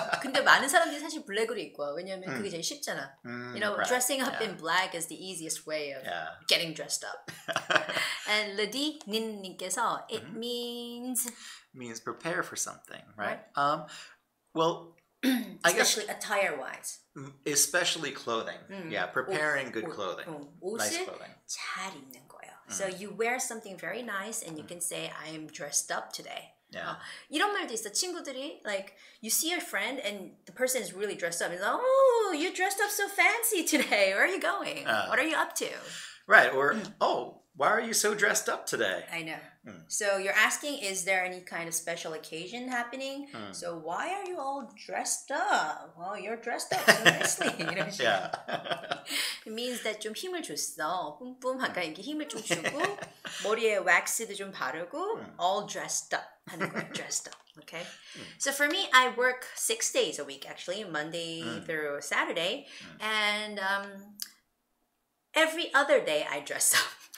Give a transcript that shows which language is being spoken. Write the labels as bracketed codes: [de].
[ko] 근데 많은 사람들이 사실 블랙으로 입고 와. 왜냐면 그게 제일 쉽잖아. [en] Right. Dressing up in black is the easiest way of getting dressed up. And Lady Nin님께서 it means prepare for something, right? Well, especially attire-wise. Especially clothing. Yeah, preparing good clothing. Nice [ko] 옷을 [en] clothing. [ko] 잘 입는 거예요. [en] So you wear something very nice and you can say I am dressed up today. Yeah. [ko] 이런 말도 있어. 친구들이 [en] like you see your friend and the person is really dressed up. It's like, oh, you dressed up so fancy today. Where are you going? What are you up to? Right. Or oh, why are you so dressed up today? I know. So you're asking, is there any kind of special occasion happening? So why are you all dressed up? Well, you're dressed up so nicely. [ko] 이런 식으로. [en] Yeah. It means that [ko] 좀 힘을 줬어. 뿜뿜 약간 이렇게 힘을 좀 주고 머리에 왁스도 좀 바르고 [en] all dressed up [ko] 하는 거야. [en] Dressed up. Okay. So for me, I work 6 days a week actually, Monday through Saturday, and every other day I dress up.